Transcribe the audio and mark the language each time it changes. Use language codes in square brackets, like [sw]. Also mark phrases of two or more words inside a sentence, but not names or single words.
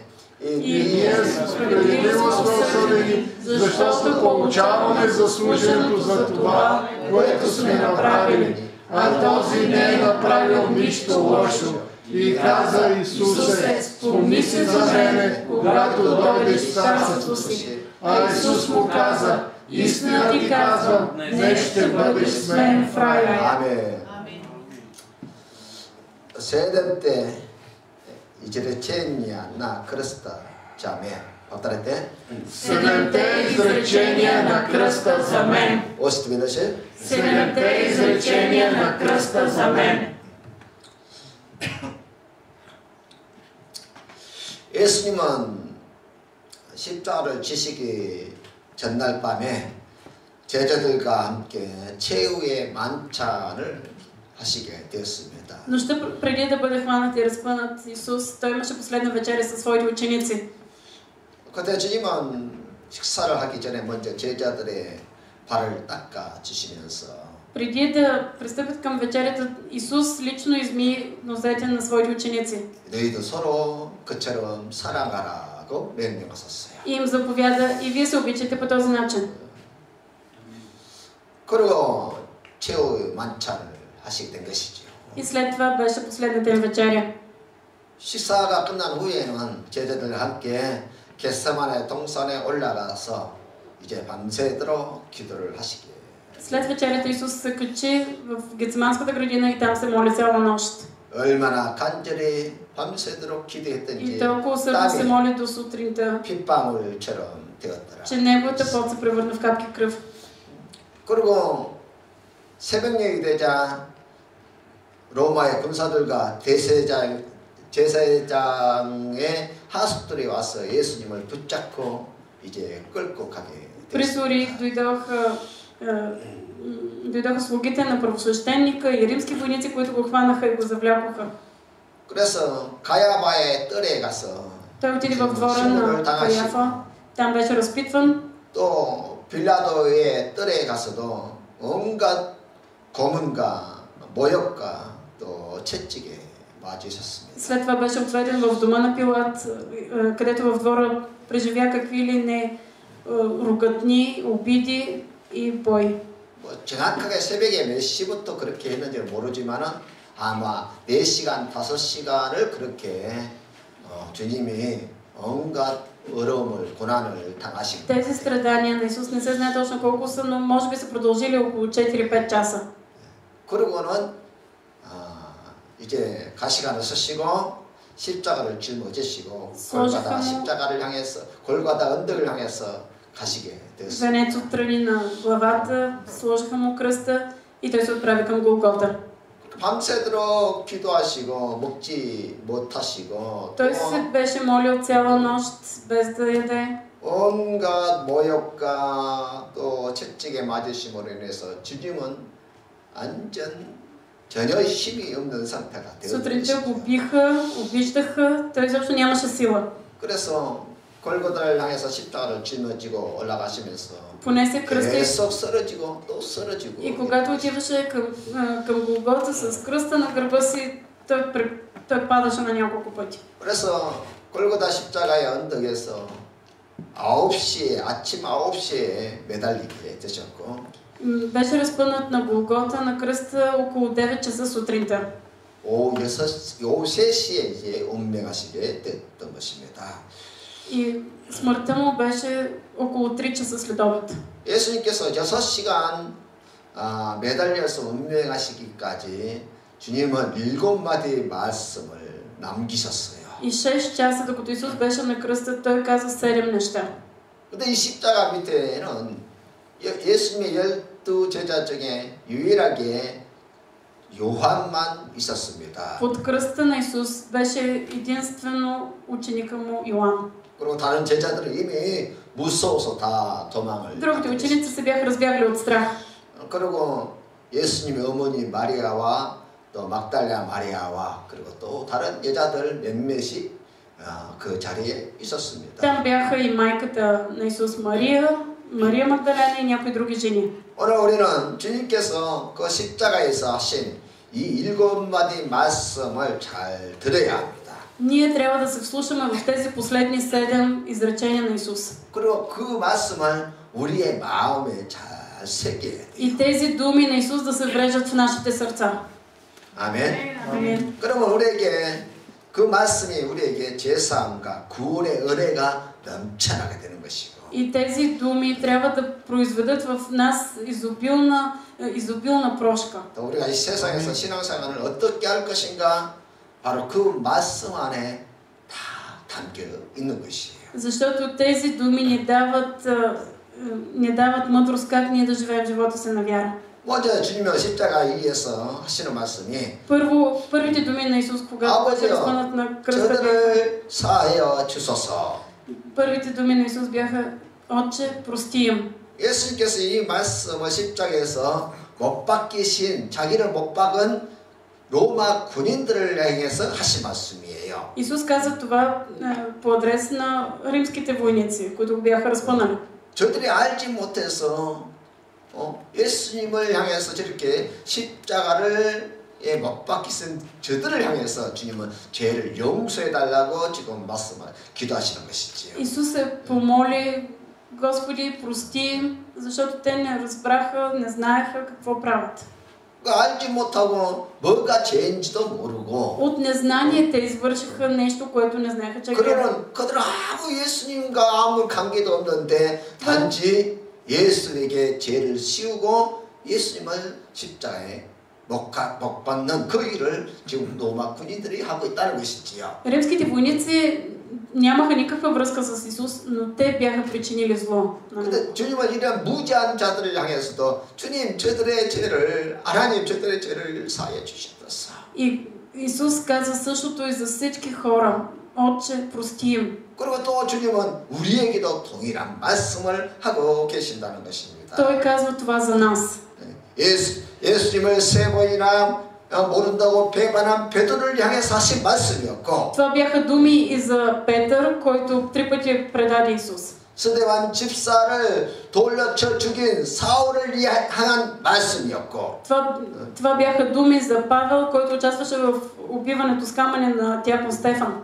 [bg] И ние справедливо сме осъдени, защото получаваме заслуженото за това, което сме направили, а този не е направил нищо лошо. И каза Исусе: спомни си за мене, когато дойдеш в царството си. А Исус му каза: истина ти казвам, днес ще бъдеш с мен в рая. [ko] 아멘. [bg] 세대 изречения на кръста, чаме. Повторете. Седемте изречения на кръста за мен. Още веднъж. Седемте изречения на кръста за мен. [ko] 예수님은 십자가를 지시기 전날 밤에 제자들과 함께 최후의 만찬을 하시게 되었습니다. [bg] Нощта преди да бъде хванат и разпънат Исус, той имаше последна вечеря със своите ученици. [ko] 그때 주님은 식사를 하기 전에 먼저 제자들의 발을 닦아 주시면서 [bg] Преди да пристъпят към вечерята, Исус лично изми нозете на своите ученици. [ko] 너희도 서로 그처럼 살아가라고 명령하셨어요. [bg] И им заповяда: и вие се обичате по този начин. [ko] 그리고 최후의 만찬을 하시게 된 것이죠. [bg] И след това беше последната им вечеря. [ko] 식사가 끝난 후에는 제자들과 함께 겟세마네 동산에 올라가서 이제 밤새도록 기도를 하시게. [bg] След вечерята Исус се качи в Гециманската градина и там се моли цяла нощ. [ko] 얼마나 간절히 밤새도록 [bg] И [ko] 기도했던지 [bg] толкова усърдно се моли до сутринта, [ko] 핏방울처럼 되었더라. [bg] че неговата пот се превърна в капки кръв. [ko] 그리고 새벽녘이 되자 로마의 군사들과 제사장의 하수들이 와서 예수님을 붙잡고 이제 끌고 가게 [bg] При дойдоха слугите на правосвещеника и римски войници, които го хванаха и го завлякоха. [ko] 그래서 가야바의 뜰에 가서 [bg] Той отиде в двора на Каяфа, там беше разпитван. [ko] 또 빌라도의 뜰에 가서도 온갖 고문과 모욕과 또 채찍에 맞으셨습니다. [bg] След това беше отведен в дома на Пилат, където в двора преживя какви ли не ругатни, обиди и бой. [ko] 뭐 정확하게 새벽에 몇 시부터 그렇게 했는지 모르지만은 아마 4시간, 5시간을 그렇게 주님이 온갖 어려움을, 고난을 당하신 거예요. [bg] Тези страдания на Исус не се знае точно колко са, но може би са продължили около 4-5 часа. [ko] 그러고는 이제 가시관을 쓰시고 십자가를 짊어지시고 골고다 십자가를 향해서 골고다 언덕을 향해서 가시게 되었습니다. [bg] Венец отстрани на главата, сложиха му кръста и той се отправи към Голгота. [ko] 밤새도록 기도하시고 먹지 못하시고 [bg] Той се беше молил цяла нощ без да яде. [ko] 온갖 모욕과 또 채찍에 맞으심으로 인해서 주님은 완전 전혀 힘이 없는 상태가 [bg] Сутринта го [ko] 되었습니다. [bg] биха, обиждаха, той изобщо нямаше сила. [ko] 그래서 골고다를 향해서 십자가를 짊어지고 올라가시면서 [bg] Понесе кръста [ko] 계속 쓰러지고 또 쓰러지고. [bg] и когато отиваше към Голгота с кръста на гърба си, той падаше на няколко пъти. [ko] 그래서 골고다 십자가의 언덕에서 9시에 아침 9시에 매달리게 되셨고. [bg] Беше разпънат на Голгота на кръста около 9 часа сутринта. [ko] 오후 3시에 이제 운명하시게 됐던 것입니다. [bg] И смъртта му беше около 3 часа след обед. [ko] 예수님께서 6시간 매달려서 운명하시기까지 주님은 7마디의 말씀을 남기셨어요. [bg] И 6 часа, докато Исус беше на кръста, той каза 7 неща. [ko] 근데 이 십자가 밑에는 예수님의 12 제자 중에 유일하게 요한만 있었습니다. [bg] Под кръста на Исус беше единствено ученика му Йоан. [ko] 그리고 다른 제자들은 이미 무서워서 다 도망을. [bg] Другите ученици се бяха разбягали от страх. [ko] 그리고 예수님의 어머니 마리아와 또 막달라 마리아와 그리고 또 다른 여자들 몇몇이 그 자리에 있었습니다. [bg] Там бяха и майката на Исус Мария Магдалена и някои други жени. [ko] 오늘 우리는 주님께서 그 십자가에서 하신 이 7마디 말씀을 잘 들어야 합니다. [bg] Ние трябва да се вслушаме в тези последни 7 изречения на Исус. [ko] 그리고 그 말씀을 우리의 마음에 잘 새겨야 돼요. [bg] И тези думи на Исус да се врежат в нашите сърца. [ko] 아멘. [bg] Амин. [ko] 그러면 우리에게 그 말씀이 우리에게 제사함과 구원의 은혜가 넘쳐나게 되는 것이고. [bg] И тези думи трябва да произведат в нас изобилна прошка. [ko] 또 우리가 이 세상에서 신앙생활을 어떻게 할 것인가 바로 그 말씀 안에 다 담겨 있는 것이에요. [bg] Защото тези думи ни дават мъдрост как ние да живеем живота си на вяра. [ko] 먼저 주님은 십자가 위에서 하시는 말씀이 [bg] Първо, първите думи на Исус, когато беше разпънат на кръста, [ko] 저들을 사하여 주소서. [bg] първите думи на Исус бяха: Отче, прости им. [ko] 예수님께서 이 말씀을 십자가에서 못 박히신 자기를 못 박은 로마 군인들을 향해서 하신 말씀이에요. [bg] Исус каза това по адрес на римските войници, които го бяха разпънали. [ko] 저들이 알지 못해서 예수님을 향해서 저렇게 십자가를 못 박히신 저들을 향해서 주님은 죄를 용서해 달라고 지금 기도하시는 것이지요. [bg] Исус се помоли: Господи, прости им, защото те не разбраха, не знаеха какво правят. [ko] 알지 못하고 뭐가 죄인지도 모르고 [bg] От незнание те извършиха нещо, което не знаеха, че е грех. [ko] 그들은 아무 예수님과 아무 관계도 없는데 단지 예수님에게 죄를 씌우고 예수님을 십자가에 못 박는 그 일을 지금 로마 군인들이 하고 있다는 것이지요. [bg] Римските войници нямаха никаква връзка с Исус, но те бяха причинили зло. [ko] 근데 주님은 이런 무지한 자들을 향해서도 주님 저들의 죄를 하나님 저들의 죄를 사해 주시옵소서. [bg] И Исус каза същото и за всички хора: Отче, прости им. [ko] 그리고 또 주님은 우리에게도 동일한 말씀을 하고 계신다는 것입니다. [bg] Той казва това за нас. [ko] 예수님을 3번이나 모른다고 배반한 베드로를 향해서 하신 말씀이었고. [bg] Това бяха думи и за Петър, който 3 пъти предаде Исус. [ko] 스데반 집사를 돌려쳐 죽인 사울을 향한 말씀이었고. [bg] Това бяха думи за Павел, който участваше в убиването с камъни на дякон Стефан.